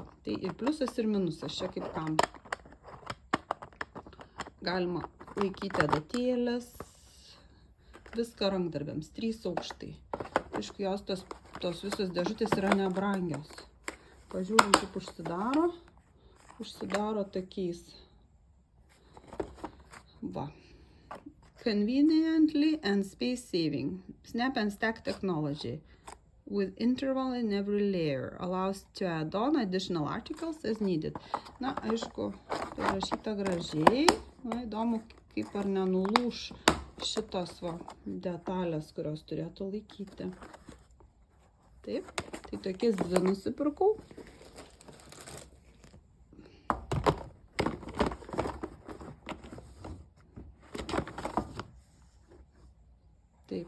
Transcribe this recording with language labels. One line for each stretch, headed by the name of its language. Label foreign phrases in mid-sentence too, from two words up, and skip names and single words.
Lithuanian: Tai ir pliusas, ir minusas, čia kaip kam. Galima laikyti adatėlės, viską rankdarbiams, 3 aukštai. Aišku, jos tos visos dėžutės yra nebrangios. Pažiūrim, kaip užsidaro. Užsidaro tokiais. Va.
English: Conveniently and space saving. Snap and stack technology. With interval in every layer, allows to add on additional articles as needed.
Lithuanian: Na, aišku, parašyta gražiai. Na, įdomu, kaip ar nenulūš šitos va detalės, kurios turėtų laikyti. Taip, tai tokias 2 nusipirkau. Taip.